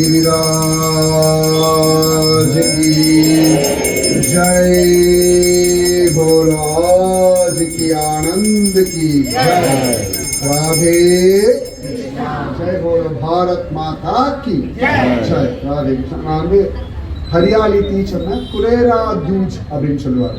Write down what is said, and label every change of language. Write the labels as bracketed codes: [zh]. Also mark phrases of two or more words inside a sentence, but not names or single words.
[hi] गिरिराज की जय, बोलो आज की आनंद की जय। राधे जय, बोलो भारत माता की जय। राधे कृष्ण। [ta] நான் வந்து ஹரியாலி டீச்சர்னா குரேரா தூஜ் அப்படின்னு சொல்லுவாங்க.